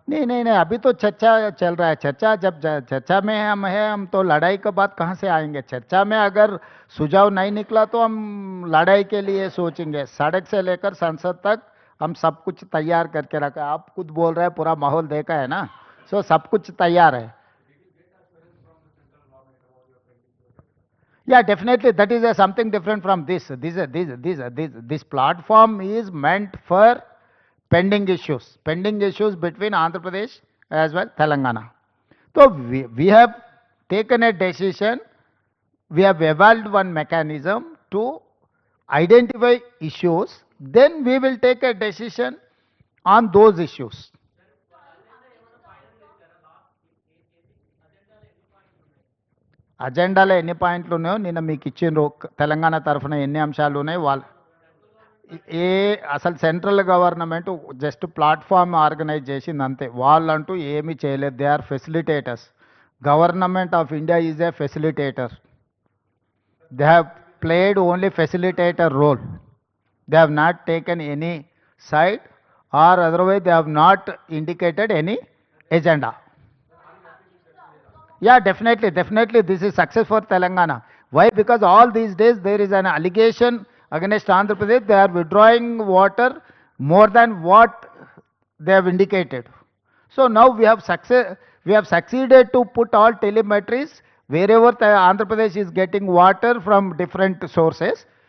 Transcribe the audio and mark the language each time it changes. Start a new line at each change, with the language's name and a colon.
Hindi: नहीं नहीं नहीं, अभी तो चर्चा चल रहा है। चर्चा जब चर्चा में हम तो लड़ाई के बाद कहाँ से आएंगे? चर्चा में अगर सुझाव नहीं निकला तो हम लड़ाई के लिए सोचेंगे। सड़क से लेकर संसद तक हम सब कुछ तैयार करके रखा है। आप खुद बोल रहे हैं, पूरा माहौल देखा है ना, सो सब कुछ तैयार है।
English: Yeah, definitely. That is something different from this. This platform is meant for pending issues. Pending issues between Andhra Pradesh as well Telangana. So we have taken a decision. We have evolved one mechanism to identify issues. Then we will take a decision on those issues.
Telugu: అజెండాలో ఎన్ని పాయింట్లు ఉన్నాయో నిన్న మీకు ఇచ్చిండ్రు. తెలంగాణ తరఫున ఎన్ని అంశాలు ఉన్నాయి వాళ్ళు ఏ అసలు central government just platform organise చేసింది అంతే. వాళ్ళంటూ ఏమీ చేయలేదు.
English: They are facilitators. Government of India is a facilitator. They have played only facilitator role. They have not taken any side or otherwise they have not indicated any agenda. Yeah, definitely this is success for Telangana. Why? Because all these days there is an allegation against Andhra Pradesh. They are withdrawing water more than what they have indicated. So now we have succeeded to put all telemetries wherever Andhra Pradesh is getting water from different sources.